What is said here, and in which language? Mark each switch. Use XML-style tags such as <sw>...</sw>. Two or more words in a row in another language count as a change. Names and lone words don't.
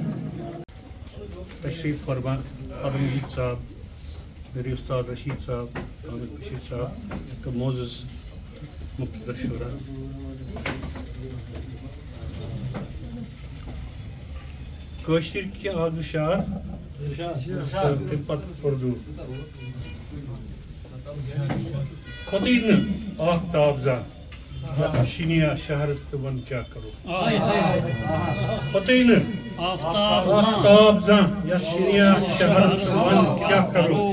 <ur>تشریف فرما عبدالمجید صاحب، میرے استاد رشید صاحب، حامد بشیر صاحب کا معزز مقتدر شعراء،</ur> <ks>کٲشِر کی آز شعر تمہِ پتہٕ</ks> <ur>اردو.</ur> <ks>کھوتٕے نہٕ آفتاب زانٛہہ شِنیا شہرس تہٕ وۄنۍ کیٛاہ کرو. کھوتٕے نہٕ آفتاب زانٛہہ یتھ شِنیا شہرس تہٕ وۄنۍ کیٛاہ کرو.</ks>